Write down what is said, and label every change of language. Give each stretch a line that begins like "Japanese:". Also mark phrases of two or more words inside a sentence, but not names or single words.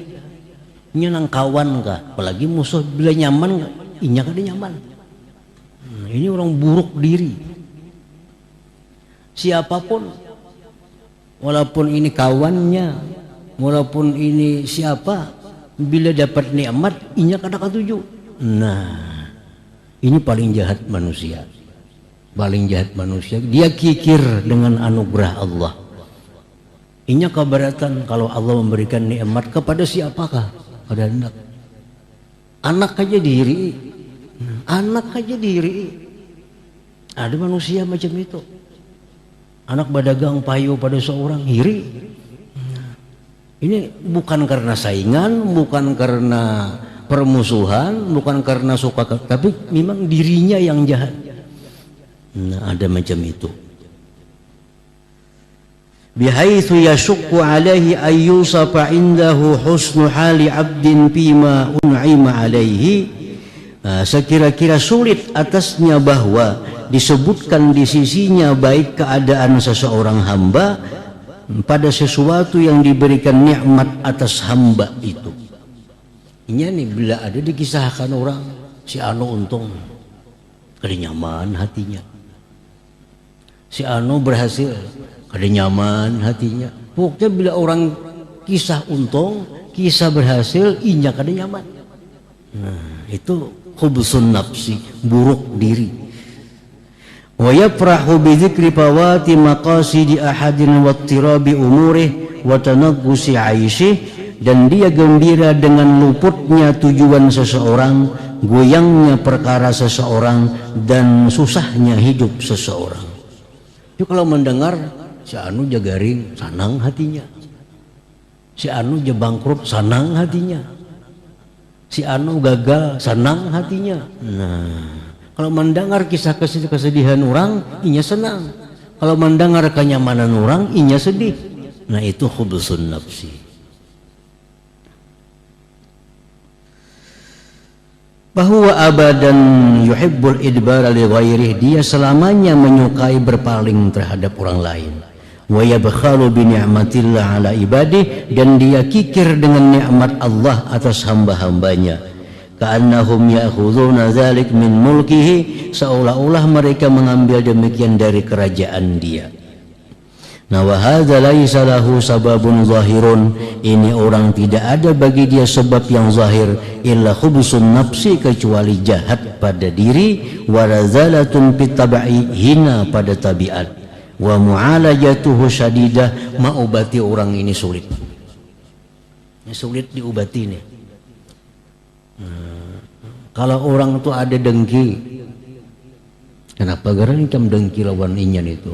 Banjar: Ini nang kawan kah, apalagi musuh bila nyaman kah, inya kada nyaman. Ini orang buruk diri. Siapapun, walaupun ini kawannya, walaupun ini siapa, bila dapat nikmat inya kada katuju. Nah, ini paling jahat manusia.
Indonesian: Paling jahat manusia, dia kikir dengan anugerah Allah.
Banjar: Inya keberatan kalau Allah memberikan nikmat kepada siapakah? Pada anak. Anak aja diri. Anak aja diri. Ada manusia macam itu. Anak badagang payu pada seorang, iri.
Indonesian: Ini bukan karena saingan, bukan karena permusuhan, bukan karena suka, tapi memang dirinya yang jahat.
Banjar: Nah, ada macam itu.
Arabic: بحيث يشق عليه أن يوصف عنده حسن حال عبد فيما أنعم عليه.
Indonesian: Sekira-kira sulit atasnya bahwa disebutkan di sisinya baik keadaan seseorang hamba pada sesuatu yang diberikan nikmat atas hamba itu.
Banjar: Ini nih, bila ada dikisahkan orang si anu untung, kada nyaman hatinya. Si anu berhasil, kada nyaman hatinya. Pokoknya bila orang kisah untung, kisah berhasil, inya kada nyaman. Nah, itu
Arabic: خبث النفس,
Banjar: buruk diri.
Arabic: ويفرح بذكر فوات مقاصد أحد واضطراب أموره وتنغص عيشه,
Indonesian: dan dia gembira dengan luputnya tujuan seseorang, goyangnya perkara seseorang, dan susahnya hidup seseorang.
Banjar: Itu kalau mendengar si anu jagaring, senang hatinya. Si anu bangkrut, senang hatinya. Si anu gagal, senang hatinya. Nah, kalau mendengar kisah kesedihan orang, inya senang. Kalau mendengar kenyamanan orang, inya sedih. Nah, itu
Arabic: خبث النفس. Bahwa أبدا يحب الإدبار لغيره,
Indonesian: dia selamanya menyukai berpaling terhadap orang lain.
Arabic: ويبخل بنعمة الله على عباده,
Indonesian: dan dia kikir dengan nikmat Allah atas hamba-hambanya.
Arabic: كأنهم يأخذون ذلك من ملكه,
Indonesian: seolah-olah mereka mengambil demikian dari kerajaan dia. Nah,
Arabic: وهذا ليس له سبب ظاهر,
Indonesian: ini orang tidak ada bagi dia sebab yang zahir,
Arabic: إلا خبث النفس,
Indonesian: kecuali jahat pada diri,
Arabic: ورذالة في الطبع,
Indonesian: hina pada tabiat,
Arabic: ومعالجته شديدة,
Indonesian: mengobati orang ini sulit. Ini sulit diobati nih.
Banjar: Kalau orang itu ada dengki, kenapa gara incam dengki lawan inyan itu?